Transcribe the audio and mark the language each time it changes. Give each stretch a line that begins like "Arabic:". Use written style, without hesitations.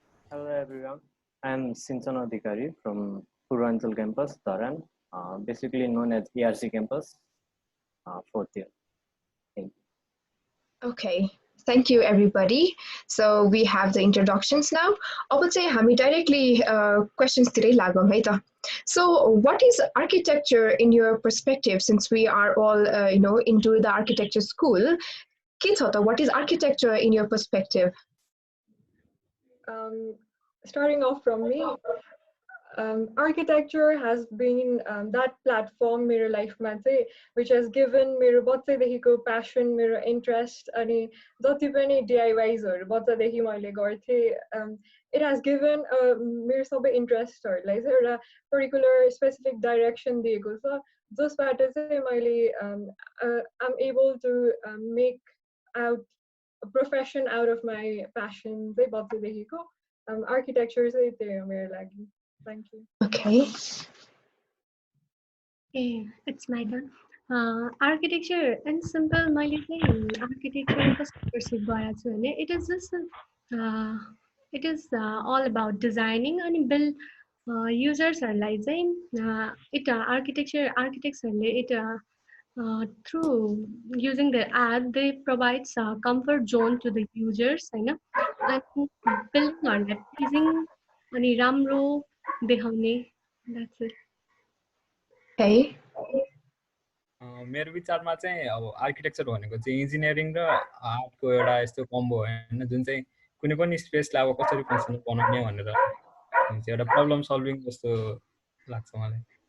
English: Hello everyone, I am Sinchan Adhikari from Purvanchal campus, Dharan, basically known as ERC campus, fourth year. Thank you. Okay, thank you everybody. So we have the introductions now.
Nepali: अब चाहिँ हामी
English: directly questions
Nepali: तिरै लागौँ है त.
English: So what is architecture in your perspective, since we are all into the architecture school?
Nepali: के छ त,
English: what is architecture in your perspective? Starting off from me, architecture has been that platform
Nepali: मेरो लाइफमा चाहिँ
English: which has given
Nepali: मेरो बच्चैदेखिको
English: passion, मेरो interest
Nepali: अनि जति पनि DIYsहरू बच्चादेखि मैले गर्थेँ,
English: it has given
Nepali: मेरो सबै
English: interestहरूलाई चाहिँ एउटा particular specific direction
Nepali: दिएको छ जसबाट चाहिँ मैले
English: I'm able to make out a profession out of my passion
Nepali: चाहिँ बच्चैदेखिको. Architecture चाहिँ त्यही हो मेरो लागि.
English: Thank you. Okay. Hey, it's my turn. Architecture and simple
Nepali: मैले चाहिँ
English: architecture कस्तो perceive
Nepali: गरेको छु भने
English: it is just it is all about designing and build usersहरूलाई चाहिँ it architectsहरूले it through using the app they provides a comfort zone to the users हैन अनि buildingहरूलाई pleasing
Nepali: अनि राम्रो देखाउने.
English: That's it. Okay.
Nepali: मेरो विचारमा चाहिँ अब आर्किटेक्चर भनेको चाहिँ इन्जिनियरिङ र आर्टको एउटा यस्तो कम्बो हो हैन, जुन चाहिँ कुनै पनि स्पेसलाई अब कसरी फङ्सनल बनाउने भनेर हुन्छ, एउटा प्रब्लम सल्भिङ जस्तो लाग्छ मलाई.